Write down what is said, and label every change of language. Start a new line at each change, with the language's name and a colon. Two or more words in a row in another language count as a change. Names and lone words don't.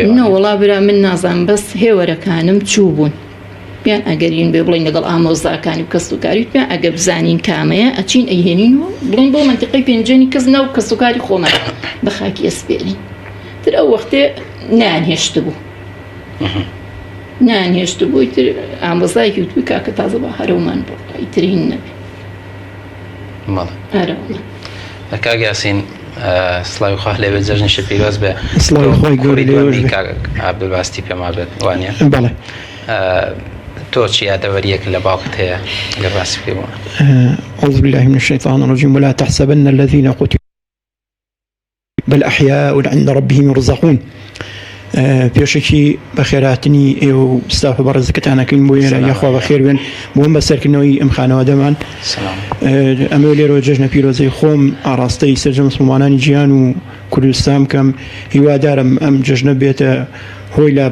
Central Kurdish: نەوەڵا برا من نازان بەس هێوەرەکانم چوو بوون بیان ئەگەرین بێ بڵین لەگەڵ ئامۆزاکانی و کەسوکاری بیان ئەگە بزانین کامەیە ئەچین ئەیهێنینەوە بڵین بۆ منتیقەی پێنجێنی کەس ناو کەسوکاری خۆمان بە خاکی ئەسپێرین تر ئەو وەختێ نانهێشت بوو نانهێشت بووی تر ئامۆزایکی وتوی کاکە تازە بە هەرەومان بۆ ئیترین نەبێ هەرەوە کاک یاسین سڵاوی خوا لێبێت جەژنیشە پیرۆز بێ سڵاوی خوای گەورەی لێوەش بێ عەبدولباستی پێما بێت وانە بەڵێ تۆ چی یادەوەریەک لە باوکت هەیە لە باسی پێ بووە؟
Arabic: أعوذ بالله من الشيطان الرجيم ولا تحسبن الذين قتلوا بل أحياء عند ربهم يرزقون
Central Kurdish: پێشێکی بەخێراتنی ئێوە و ستافە بەڕێزەکەتانەکەین بۆ ئێرە یاخوا بەخێر بێن بۆم بەسەرکردنەوەی ئەم خانەوادەمان ئەمە لێرەوە جەژنە پیرۆزەی خۆم ئاڕاستەی سەرجە مسلمانانی جیهان و کوردستان بکەم هیوادارم ئەم جەژنە بێتە هۆی